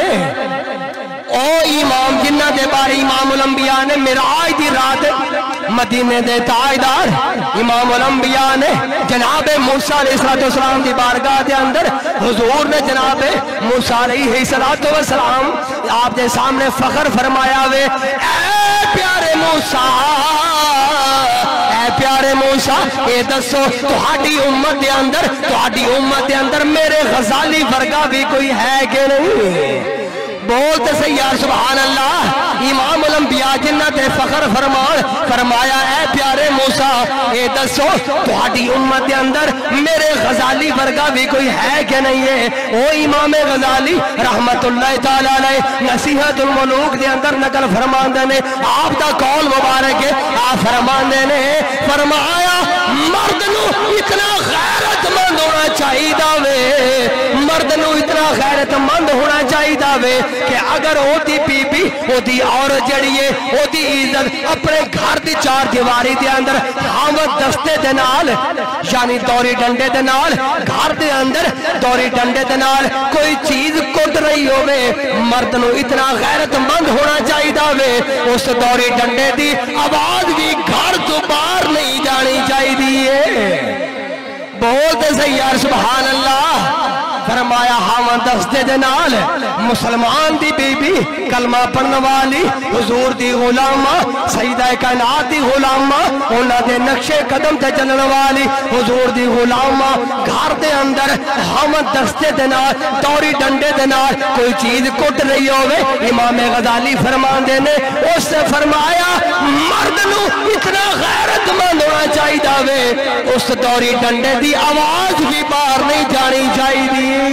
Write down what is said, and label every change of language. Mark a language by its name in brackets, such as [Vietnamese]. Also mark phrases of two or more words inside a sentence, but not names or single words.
[Punjabi] او امام جنہ دے بارے امام الانبیاء نے معراج دی رات مدینے دے تاجدار امام الانبیاء نے جناب موسیٰ [Arabic] علیہ السلام [Punjabi] دی بارگاہ دے اندر حضور نے جناب موسیٰ [Arabic] علیہ السلام [Punjabi] آپ دے سامنے فخر فرمایا ہوئے اے پیارے موسیٰ، اے پیارے موسیٰ اے دسو تہاڈی امت دے اندر میرے غزالی ورگا بھی کوئی ہے کہ نہیں؟ بولتے سے یار [Arabic] سبحان اللہ. [Punjabi] امام الانبیاء جنہ تے فخر فرمایا اے پیارے موسیٰ اے دسو تہاڈی امت دے اندر میرے غزالی ورگا بھی کوئی ہے کہ نہیں ہے؟ او امام غزالی [Arabic] رحمت اللہ تعالی علیہ [Punjabi] نصیحت الملوک دے اندر نقل فرماندے نے آپ دا قول مبارک ہے. آپ فرماندے نے فرمایا مرد نو اتنا غیرت مند ہونا چاہیے وے، مرد نو اتنا غیرت مند ہونا چاہیے وے کہ اگر او دی بی بی او دی عورت جڑی ہے او دی عزت اپنے گھر دی چار دیواری دے اندر حامد دستے دے نال یعنی دوری ڈنڈے دے نال گھر دے اندر دوری ڈنڈے دے نال کوئی چیز کٹ رہی ہوئے، مرد نو اتنا غیرت مند ہونا چاہیے وے اس دوری ڈنڈے دی آواز بھی گھر تو باہر نہیں جانی چاہیے. بولتے سے یار [Arabic] سبحان اللہ. [Punjabi] فرمایا ہاون دستے دے نال مسلمان دی بی بی کلمہ پڑھن والی حضور دی غلامہ سیدہ کائنات دی غلامہ انہاں دے نقشے قدم تے چلن والی حضور دی غلامہ گھر دے اندر ہاون دستے دے نال دوری ڈنڈے دے نال کوئی چیز کٹ رہی ہوئے. امام غزالی فرماندے نے اس سے فرمایا مرد نو اتنا غیرت مند ہونا چاہیے وے اس دوری ڈنڈے دی آواز بھی باہر نہیں جانی چاہیے.